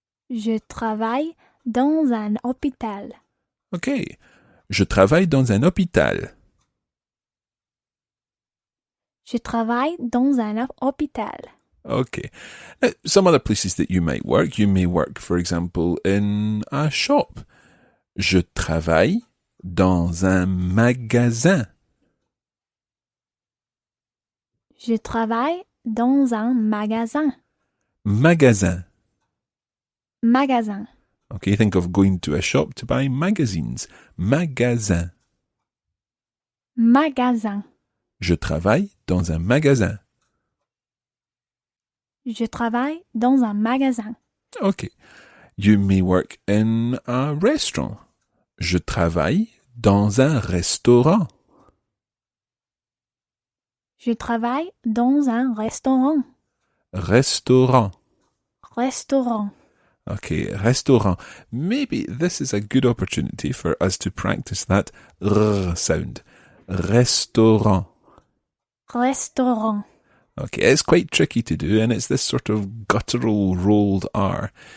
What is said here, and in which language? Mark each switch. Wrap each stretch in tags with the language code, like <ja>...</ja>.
<fr>Je travaille dans un hôpital.</fr> <en>Okay.</en> <fr>Je travaille dans un hôpital. Je travaille dans un hôpital.</fr> <en>Okay. Now, some other places that you might work, you may work, for example, in a shop.</en> <fr>Je travaille dans un magasin. Je travaille dans un magasin. Magasin. Magasin.</fr> <en>Okay, think of going to a shop to buy magazines.</en> <fr>Magasin. Magasin. Je travaille dans un magasin. Je travaille dans un magasin.</fr> <en>Okay. You may work in a restaurant.</en> <fr>Je travaille dans un restaurant. Je travaille dans un restaurant. Restaurant. Restaurant.</fr> <en>Okay, restaurant. Maybe this is a good opportunity for us to practice that r sound.</en> <fr>Restaurant. Restaurant.</fr> <en>Okay, it's quite tricky to do, and it's this sort of guttural rolled R.</en>